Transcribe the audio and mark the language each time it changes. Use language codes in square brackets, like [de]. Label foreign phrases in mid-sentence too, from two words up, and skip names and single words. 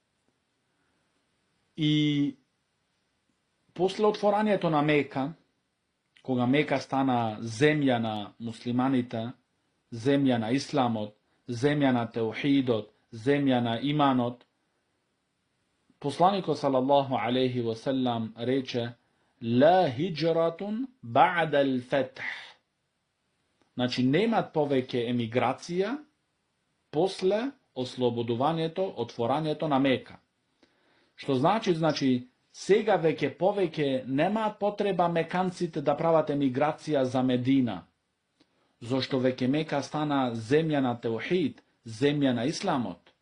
[mk] И после отворањето на Мека, кога Мека стана земја на муслиманите, земја на исламот, земја на теухидот, земја на иманот, посланикот [ar] صلى الله عليه وسلم [mk] рече: [ar] لا هجرة بعد الفتح. [mk] Значи немат повеќе емиграција после ослободувањето, отворањето на Мека. Што значи сега веќе повеќе немаат потреба меканците да прават емиграција за Медина, зашто веќе Мека стана земја на теухид, земја на исламот.